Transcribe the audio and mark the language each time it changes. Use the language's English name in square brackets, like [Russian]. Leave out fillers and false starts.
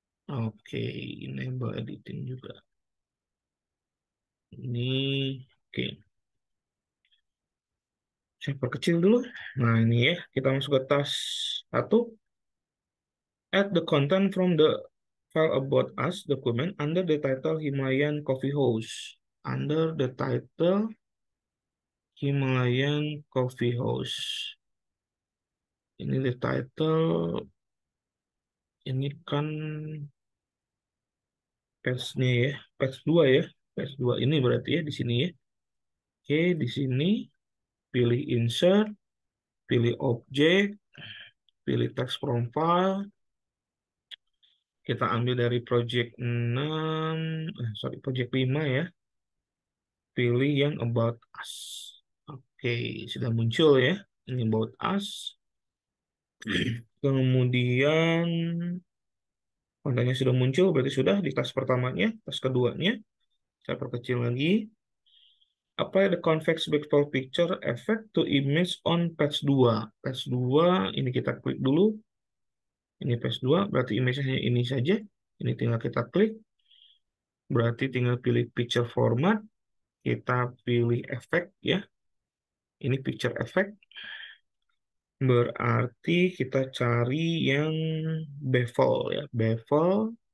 [Indonesian] Oke, enable editing juga. Ini oke. Saya perkecil dulu. Nah, ini ya, kita masuk ke tas 1. [English] Add the content from the file about us document under the title Himalayan Coffee House. Under the title Himalayan Coffee House. [Indonesian] Ini [English] the title. [Indonesian] Ini kan page-nya ya, page 2 ya. Page 2 ini berarti ya di sini ya. Oke, di sini pilih insert, pilih objek, pilih text from file. Kita ambil dari project 6, project 5 ya. Pilih yang about us. Oke, sudah muncul ya. Ini about us. Kemudian kontennya sudah muncul, berarti sudah di tas pertamanya, tas keduanya. Saya perkecil lagi. [English] Apply the convex backdrop picture effect to image on page 2. [Indonesian] Page 2, ini kita klik dulu. Ini page 2, berarti image-nya ini saja. Ini tinggal kita klik. Berarti tinggal pilih picture format. Kita pilih efek ya. Ini picture effect. Berarti kita cari yang bevel ya. Bevel.